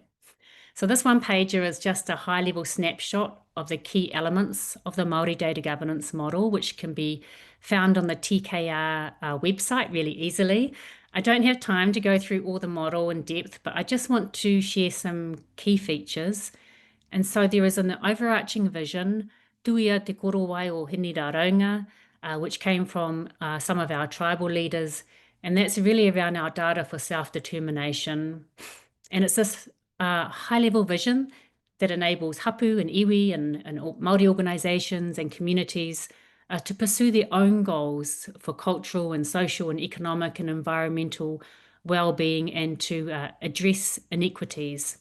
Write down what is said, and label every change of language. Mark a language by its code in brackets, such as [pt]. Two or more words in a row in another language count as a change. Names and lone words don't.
[en] So this one pager is just a high-level snapshot of the key elements of the Māori data governance model, which can be found on the TKR website really easily. I don't have time to go through all the model in depth, but I just want to share some key features. And so there is an overarching vision, [mi] tuia te korowai o Hini Raunga, [en] which came from some of our tribal leaders, and that's really around our data for self-determination. And it's this high-level vision that enables hapu and iwi and Māori organisations and communities to pursue their own goals for cultural and social and economic and environmental well-being, and to address inequities.